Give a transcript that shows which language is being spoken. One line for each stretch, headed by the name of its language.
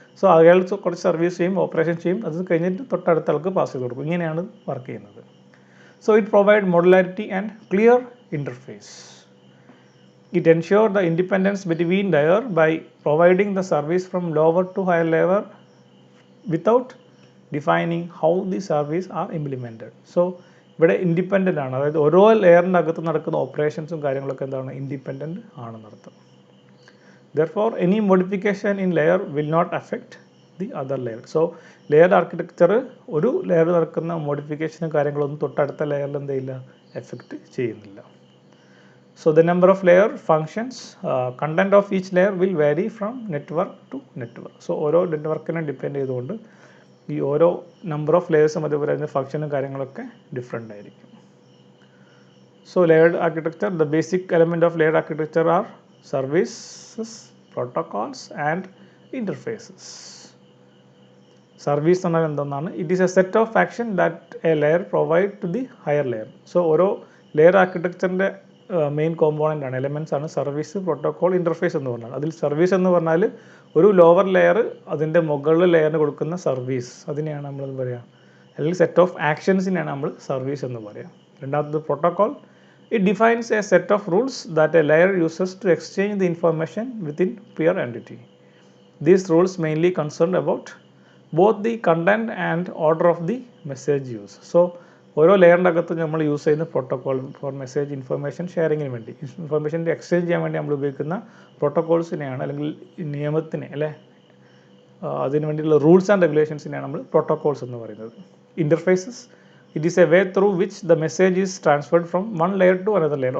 Malayalam: So അയാൾ കുറച്ച് service ചെയ്യും, ഓപ്പറേഷൻ ചെയ്യും, അത് കഴിഞ്ഞിട്ട് തൊട്ടടുത്ത ആൾക്ക് പാസ് ചെയ്ത് കൊടുക്കും. ഇങ്ങനെയാണ് വർക്ക് ചെയ്യുന്നത്.
English: So it provide modularity and clear interface. It ensures the independence between layer by providing the service from lower to higher level without defining how the service are implemented.
Malayalam: So ഇവിടെ independent ആണ്, അതായത് ഓരോ ലെയറിൻ്റെ അകത്ത് നടക്കുന്ന ഓപ്പറേഷൻസും കാര്യങ്ങളൊക്കെ എന്താണ്, independent ആണെന്നർത്ഥം.
English: Therefore any modification in layer will not affect the other layer.
Malayalam: So layered architecture ഒരു layer നടക്കുന്ന മോഡിഫിക്കേഷനും കാര്യങ്ങളൊന്നും തൊട്ടടുത്ത ലെയറിൽ എന്തില്ല, എഫക്റ്റ് ചെയ്യുന്നില്ല.
English: So the number of layer functions, content of each layer will vary from network to network.
Malayalam: So ഓരോ നെറ്റ്വർക്കിനെ depend ചെയ്തുകൊണ്ട് ഈ ഓരോ നമ്പർ ഓഫ് ലെയേഴ്സും അതേപോലെ അതിൻ്റെ ഫംഗ്ഷനും കാര്യങ്ങളൊക്കെ ഡിഫറെൻ്റ് ആയിരിക്കും.
English: So layered architecture, the basic element of layered architecture are services, protocols and interfaces.
Malayalam: Service എന്നാൽ എന്തെന്നാണ്,
English: It is a set of action that a layer provide to the higher layer.
Malayalam: So ഓരോ layer ആർക്കിടെക്ചറിൻ്റെ main component ആണ്, elements ആണ് service, protocol, interface എന്ന് പറഞ്ഞാൽ. അതിൽ service എന്ന് പറഞ്ഞാൽ ഒരു ലോവർ ലെയർ അതിൻ്റെ മുകളിൽ ലെയറിന് കൊടുക്കുന്ന സർവീസ്, അതിനെയാണ് നമ്മളെന്ന് പറയുക, അല്ലെങ്കിൽ സെറ്റ് ഓഫ് ആക്ഷൻസിനെയാണ് നമ്മൾ സർവീസ് എന്ന് പറയുക.
English: രണ്ടാമത്തത് protocol, it defines a set of rules that a layer uses to exchange the information within peer entity. These rules mainly concern about both the content and order of the message use.
Malayalam: So ഓരോ ലെയറിൻ്റെ അകത്ത് നമ്മൾ use ചെയ്യുന്ന protocol four message information ഷെയറിങ്ങിന് വേണ്ടി, information exchange ചെയ്യാൻ വേണ്ടി നമ്മൾ ഉപയോഗിക്കുന്ന പ്രോട്ടോക്കോൾസിനെയാണ്, അല്ലെങ്കിൽ നിയമത്തിനെ അല്ലേ, അതിന് വേണ്ടിയുള്ള റൂൾസ് ആൻഡ് റെഗുലേഷൻസിനെയാണ് നമ്മൾ പ്രോട്ടോക്കോൾസ് എന്ന് പറയുന്നത്.
English: Interfaces, it is a way through which the message is transferred from one layer to another layer.